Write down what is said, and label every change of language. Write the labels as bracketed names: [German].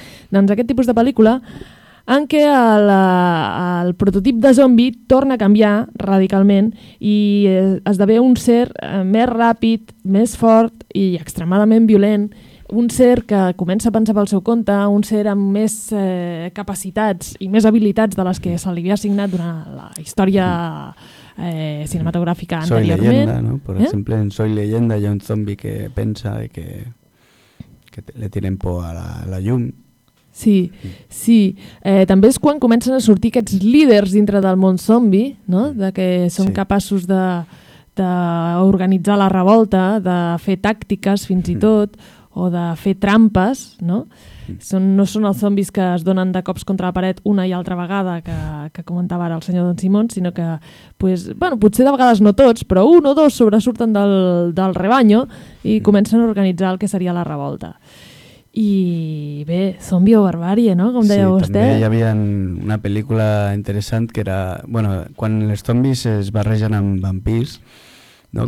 [Catalan] Doncs aquest tipus de pel·lícula en què el prototip de zombi torna a canviar radicalment i esdevé un ser més ràpid, més fort i extremadament violent, un ser que comença a pensar pel seu compte, un ser amb més capacitats i més habilitats de les que se li havia assignat durant la història cinematogràfica anteriorment. [Spanish] Soy Leyenda, ¿no? Por ejemplo, [Catalan] en Soy Leyenda hi ha un zombi que pensa que [Spanish] le tienen [Catalan] por a la llum. Sí, sí. També és quan comencen a sortir aquests líders dintre del món zombi, no? De que són capaços d'organitzar la revolta, de fer tàctiques fins i tot, o de fer trampes, no? No són els zombis que es donen de cops contra la paret una i altra vegada, que comentava ara el senyor Don Simón, sinó que pues, bueno, potser de vegades no tots, però un o dos sobresurten del rebanyo i comencen a organitzar el que seria la revolta. [Spanish] Y ve, zombi o barbarie, ¿no? Como decía usted. Sí, también había una película interesante que era, bueno, cuando los zombies [Catalan] es barrejan amb vampirs, [Spanish] ¿no?